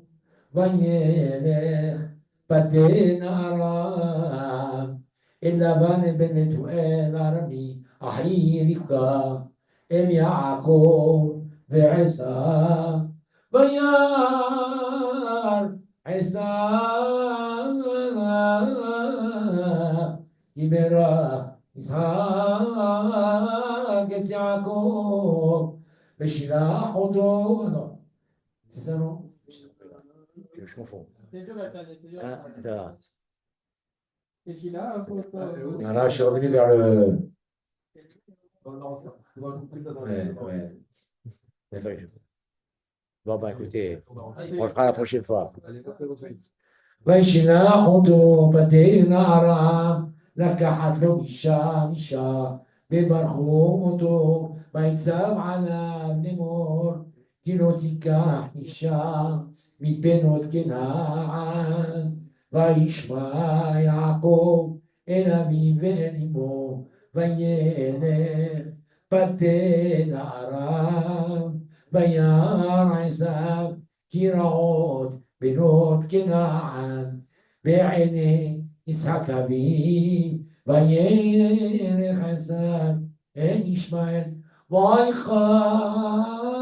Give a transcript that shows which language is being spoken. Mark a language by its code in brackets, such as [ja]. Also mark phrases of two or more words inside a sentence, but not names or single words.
[he] וילך פתן ארם אל לבן בן נתואל ארמי אחי רבקה אל יעקב ועשיו וירא עשיו יברך יצחק את יעקב ושילח אותו. [fr] C'est ça, non? Je confonds. C'est dur, attendez, c'est dur. Ah, d'accord. Et puis là, faut Non, là, je suis revenu vers le. Ouais. Bon, bah écoutez, on le fera la prochaine fois. [he] וישלח אותו פתן ארם לקחת לו אישה וברכו אותו ויצב עליו לאמור כי לא תיקח אישה מבנות כנען וישמע יעקב אל אביו ואל אמו וילך פתן ארם וירא עשיו כי רעות בנות כנען בעיני יצחק אביו וירא עשיו אל ישמעאל ויחר